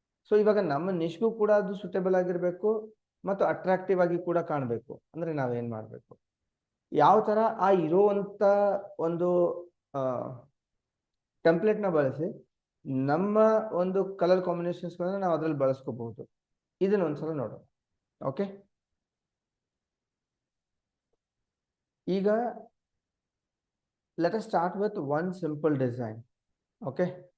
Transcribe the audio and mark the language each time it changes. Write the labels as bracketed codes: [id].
[kn] So ಇವಾಗ ನಮ್ಮ ನಿಷ್ಗೂ ಕೂಡ ಅದು ಸುಟೇಬಲ್ ಆಗಿರಬೇಕು ಮತ್ತು ಅಟ್ರಾಕ್ಟಿವ್ ಆಗಿ ಕೂಡ ಕಾಣಬೇಕು. ಅಂದರೆ ನಾವೇನು ಮಾಡಬೇಕು, ಯಾವ ಥರ ಆ ಇರುವಂಥ ಒಂದು ಟೆಂಪ್ಲೇಟ್ನ ಬಳಸಿ ನಮ್ಮ ಒಂದು ಕಲರ್ ಕಾಂಬಿನೇಷನ್ಸ್ಗಳನ್ನ ನಾವು ಅದರಲ್ಲಿ ಬಳಸ್ಕೋಬಹುದು. ಇದನ್ನ ಒಂದ್ಸಲ ನೋಡೋಣ. [en] okay, [kn] ಈಗ [en] let us start with one simple design. Okay,